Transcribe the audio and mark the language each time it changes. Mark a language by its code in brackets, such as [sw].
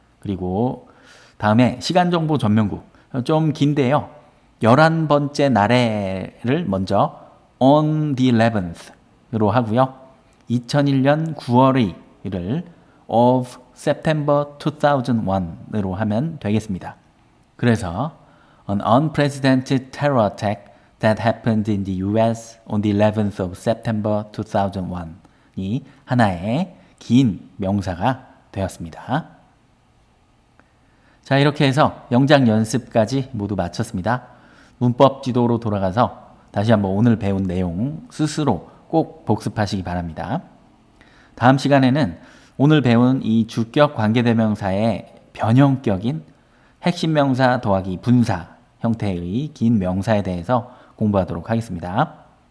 [ko] 그리고 다음에 시간 정보 전명구 좀 긴데요. 11번째 날에를 먼저 [en] on the 11th [ko] 로 하고요. 2001년 9월의 [en] of September 2001 [ko] 으로 하면 되겠습니다. 그래서 [en] an unprecedented terror attack that happened in the US on the 11th of September 2001이 [ko] 하나의 긴 명사가 되었습니다. 자, 이렇게 해서 영작 연습까지 모두 마쳤습니다. 문법 지도로 돌아가서 다시 한번 오늘 배운 내용 스스로 꼭 복습하시기 바랍니다. 다음 시간에는 오늘 배운 이 주격 관계대명사의 변형격인 핵심 명사 더하기 분사 형태의 긴 명사에 대해서 공부하도록 하겠습니다.